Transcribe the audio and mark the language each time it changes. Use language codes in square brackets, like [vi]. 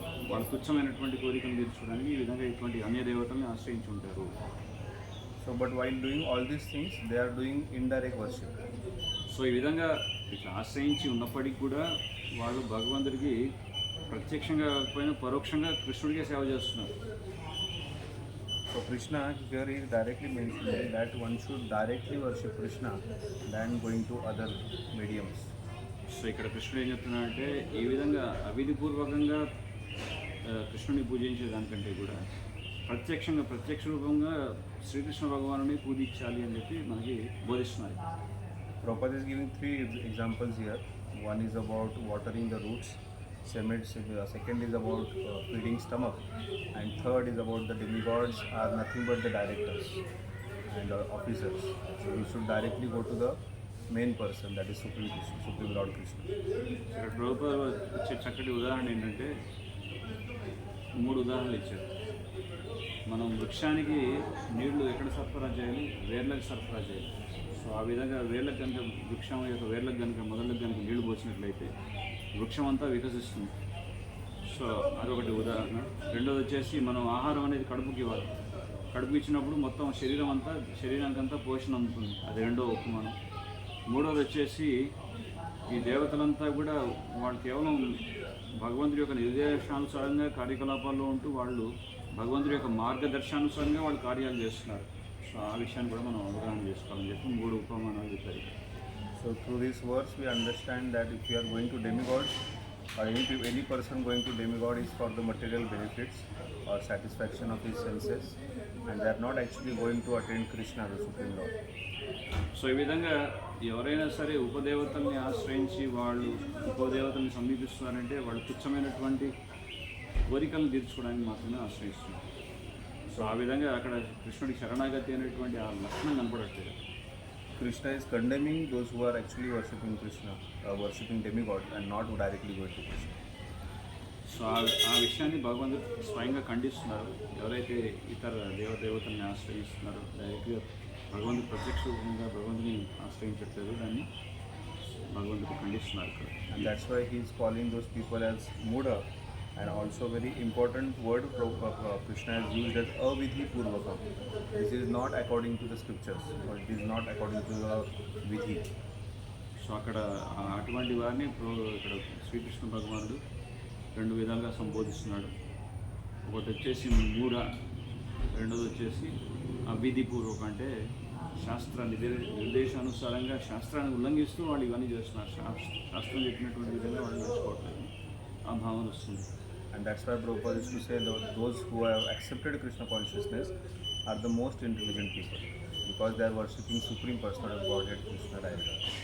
[te] వాళ్ళ తుచ్చమైనటువంటి కోరికలు తీర్చుకోవడానికి ఈ విధంగా ఇటువంటి అన్య దేవతల్ని ఆశ్రయించి ఉంటారు. [en] So but while doing all these things, they are doing indirect worship. [te] So ఈ విధంగా ఇట్లా ఆశ్రయించి ఉన్నప్పటికీ కూడా వాళ్ళు భగవంతుడికి ప్రత్యక్షంగా కాకపోయినా పరోక్షంగా కృష్ణుడికే సేవ చేస్తున్నారు. [en] So Krishna here is directly mentioning that one should directly worship Krishna than going to other mediums. [te] So ఇక్కడ కృష్ణుడు ఏం చెప్తున్నాడంటే ఈ విధంగా అవిధిపూర్వకంగా కృష్ణుని పూజించే దానికంటే కూడా ప్రత్యక్ష రూపంగా శ్రీకృష్ణ భగవానుని పూజించాలి అని చెప్పి మనకి బోధిస్తున్నారు. [en] Prabhupada is giving three examples here. One is about watering the roots, second is about feeding stomach, and third is about the demigods are nothing but the directors and officers. So we should directly go to the main person, that is Supreme Lord Krishna. [te] ఇక్కడ ప్రభుపాద ఇచ్చే చక్కటి ఉదాహరణ ఏంటంటే 3 ఉదాహరణలు ఇచ్చారు. మనం వృక్షానికి నీళ్లు ఎక్కడ సరఫరా చేయాలి, వేర్లకు సరఫరా చేయాలి. సో ఆ విధంగా వేర్లకు కనుక వృక్షం యొక్క వేర్లకు కనుక మొదలకు కనుక నీళ్లు పోసినట్లయితే వృక్షం అంతా వికసిస్తుంది. సో అదొకటి ఉదాహరణ. రెండోది వచ్చేసి మనం ఆహారం అనేది కడుపుకి ఇవ్వాలి. కడుపు ఇచ్చినప్పుడు మొత్తం శరీరానికంతా పోషణ అందుతుంది. అది రెండో ఉపమానం. మూడోది వచ్చేసి ఈ దేవతలంతా కూడా వాళ్ళు కేవలం భగవంతుడి యొక్క నిర్దేశానుసారంగా కార్యకలాపాల్లో ఉంటూ వాళ్ళు భగవంతుడి యొక్క మార్గదర్శనానుసారంగా వాళ్ళు కార్యాలు చేస్తున్నారు. సో ఆ విషయాన్ని కూడా మనం అవగాహన చేసుకోవాలని చెప్పి 3 ఉపమానాలు చెప్పారు. [en] So through this verse we understand that if you are going to demigods or any person going to demigod is for the material benefits or satisfaction of his senses, and they are not actually going to attain Krishna, the Supreme Lord. [te] So ఈ విధంగా ఎవరైనా సరే ఉపదేవతల్ని ఆశ్రయించి వాళ్ళు ఉపదేవతల్ని సమీపిస్తున్నారంటే వాళ్ళు తుచ్చమైనటువంటి కోరికలను తీర్చుకోవడానికి మాత్రమే ఆశ్రయిస్తున్నారు. సో ఆ విధంగా అక్కడ కృష్ణుడి శరణాగతి అనేటువంటి ఆ లక్షణం కనపడట్లేదు. [en] Krishna is condemning those who are actually worshipping Krishna, worshipping demigods and not directly going to Krishna. [te] So ఆ విషయాన్ని భగవంతుడు స్వయంగా ఖండిస్తున్నారు. ఎవరైతే ఇతర దేవతల్ని ఆశ్రయిస్తున్నారో డైరెక్ట్గా భగవంతుడు ప్రత్యక్ష రూపంగా భగవంతుని ఆశ్రయించట్లేదు, దాన్ని భగవంతుడు ఖండిస్తున్నారు ఇక్కడ. [en] And that's why he is calling those people as Muda, and also very important word Krishna has used as avidhi purvakam. This is not according to the scriptures, or it is not according to the vidhi. [te] So అక్కడ అటువంటి వారిని ఇక్కడ శ్రీకృష్ణ భగవానుడు 2 విధాలుగా సంబోధిస్తున్నాడు. ఒకటి వచ్చేసి మూఢ, రెండోది వచ్చేసి అవిధిపూర్వక, అంటే శాస్త్ర నిర్దేశానుసారంగా శాస్త్రాన్ని ఉల్లంఘిస్తూ వాళ్ళు ఇవన్నీ చేస్తున్నారు. శాస్త్రం చెప్పినటువంటి విధంగా వాళ్ళు నడుచుకోవట్లేదు, ఆ భావన వస్తుంది. [en] And that's why Prabhupada used to say that those who have accepted Krishna consciousness are the most intelligent people, because they are worshipping Supreme Personality of Godhead, Krishna directly.